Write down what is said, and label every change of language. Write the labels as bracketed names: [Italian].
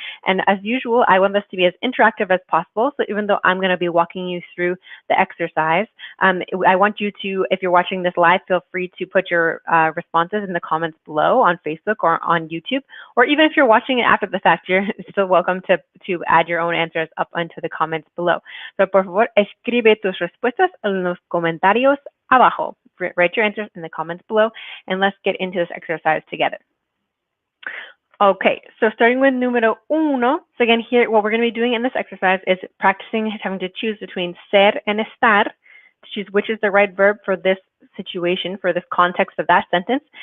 [English] And as usual, I want this to be as interactive as possible. So even though I'm going to be walking you through the exercise, I want you to, if you're watching this live, feel free to put your responses in the comments below on Facebook or on YouTube. Or even if you're watching it after the fact, you're still welcome to add your own answers up into the comments below. [Spanish] So por favor, escribe tus respuestas en los comentarios abajo. [English] Write your answers in the comments below, and let's get into this exercise together. Okay, so starting with número uno. So again, here, what we're going to be doing in this exercise is practicing having to choose between ser and estar, to choose which is the right verb for this situation, for this context of that sentence.